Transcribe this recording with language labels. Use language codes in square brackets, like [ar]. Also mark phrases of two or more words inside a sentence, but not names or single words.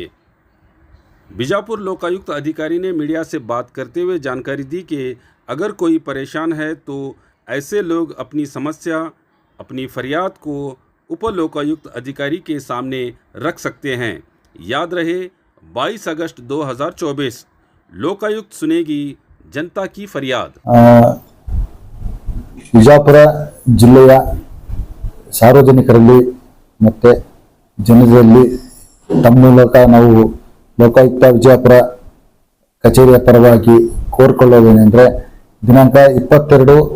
[hi] बीजापुर लोकायुक्त अधिकारी ने मीडिया से बात करते हुए जानकारी दी कि अगर कोई परेशान है तो ऐसे लोग अपनी समस्या, अपनी फरियाद को उप लोकायुक्त अधिकारी के सामने रख सकते हैं। याद रहे 22 अगस्त 2024 लोकायुक्त सुनेगी जनता की फरियाद। [kn] ಬಿಜಾಪುರ ಜಿಲ್ಲೆಯ ಸಾರ್ವಜನಿಕರಲ್ಲಿ ಮತ್ತು ಜನರಲ್ಲಿ ತಮ್ಮ ಮೂಲಕ ನಾವು ಲೋಕಾಯುಕ್ತ ವಿಜಯಪುರ ಕಚೇರಿಯ ಪರವಾಗಿ ಕೋರಿಕೊಳ್ಳೋದೇನೆಂದರೆ, ದಿನಾಂಕ 22